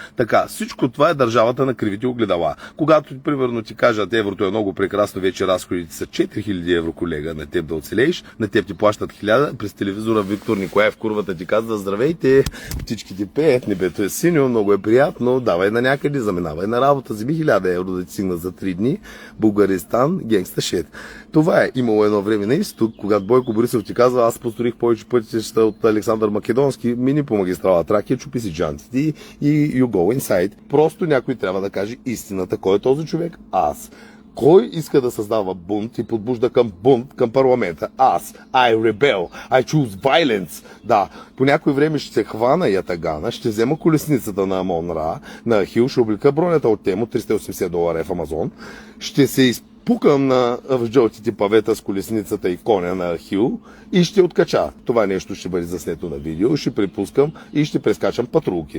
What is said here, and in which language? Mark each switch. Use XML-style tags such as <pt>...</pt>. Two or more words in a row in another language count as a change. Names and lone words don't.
<bg>Така, всичко това е държавата на кривите огледала. Когато, примерно, ти кажат, еврото е много прекрасно, вече разходите са 4000 евро, колега, на теб да оцелееш, на теб ти плащат 1000, през телевизора Виктор Николаев курвата ти казва: здравейте, птичките пеят, небето е синьо, много е приятно, давай на някъде, заминавай на работа, вземи 1000 евро да ти стигна за 3 дни, Българистан,</bg> <en>gangsta shit.</en> <bg>Това е имало едно време на изток, когато Бойко Борисов ти казва: аз построих повече пътища от Александър Македонски, мини по магистрала Тракия, чупи си джантите и</bg> <en>you go inside.</en> <bg>Просто някой трябва да каже истината. Кой е този човек? Аз. Кой иска да създава бунт и подбужда към бунт към парламента? Аз.</bg> <en>I rebel. I choose violence.</en> <bg>Да, по някое време ще се хвана ятагана, ще взема колесницата на Амон Ра, на Ахил, ще облика бронята от Темо, $380 в Амазон, ще се пукам в жълтите павета с колесницата и коня на Хил и ще откача. Това нещо ще бъде заснето на видео, ще припускам и ще прескачам патрулки.</bg>